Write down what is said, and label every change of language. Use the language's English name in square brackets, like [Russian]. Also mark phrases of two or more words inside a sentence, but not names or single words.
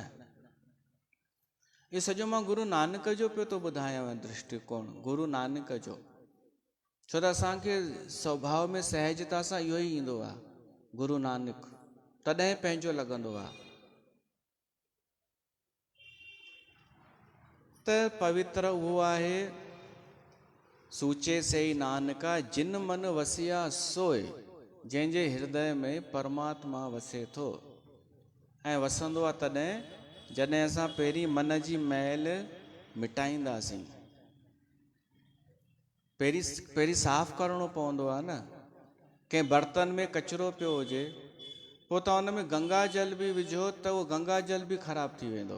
[Sindhi] इहो सॼो मां गुरु नानक जो पियो थो ॿुधायांव दृष्टिकोण, गुरु नानक जो। छो त असांखे स्वभाव में सहजता सां इहो ई ईंदो आहे, गुरु नानक, तॾहिं पंहिंजो लॻंदो आहे। त पवित्र उहो आहे, [Punjabi] ਸੂਚੇ ਸੇ ਈ ਨਾਨਕਾ ਜਿਨ ਮਨ ਵਸਿਆ ਸੋਏ, [Sindhi] जंहिंजे हृदय में परमात्मा वसे थो। ऐं वसंदो आहे तॾहिं जॾहिं असां पहिरीं मन जी मैल मिटाईंदासीं। पहिरीं साफ़ करिणो पवंदो आहे न। कंहिं बर्तन में कचिरो पियो हुजे, पोइ तव्हां हुन में गंगा जल बि विझो त उहो गंगा जल बि ख़राबु थी वेंदो।